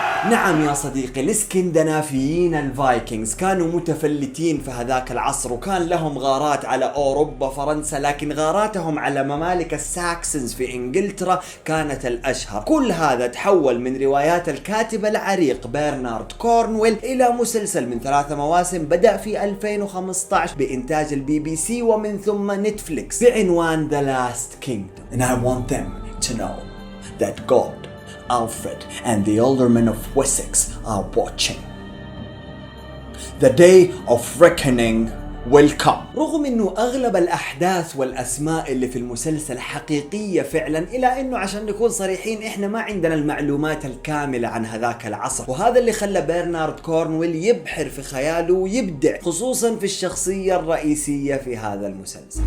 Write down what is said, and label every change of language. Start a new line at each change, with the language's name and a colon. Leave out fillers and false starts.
Arabic: نعم يا صديقي، الاسكندنافيين الفايكنجز كانوا متفلتين في هذاك العصر وكان لهم غارات على أوروبا فرنسا، لكن غاراتهم على ممالك الساكسنز في إنجلترا كانت الأشهر. كل هذا تحول من روايات الكاتب العريق برنارد كورنويل إلى مسلسل من 3 مواسم بدأ في 2015 بإنتاج BBC ومن ثم نتفليكس بعنوان The Last Kingdom.
English: And I want them to know that God, Alfred and the aldermen of Wessex are watching. The day of reckoning will come.
Arabic: رغم انه اغلب الاحداث والاسماء اللي في المسلسل حقيقية فعلا، الا انه عشان نكون صريحين احنا ما عندنا المعلومات الكاملة عن هذاك العصر، وهذا اللي خلى برنارد كورنويل يبحر في خياله ويبدع خصوصا في الشخصية الرئيسية في هذا المسلسل.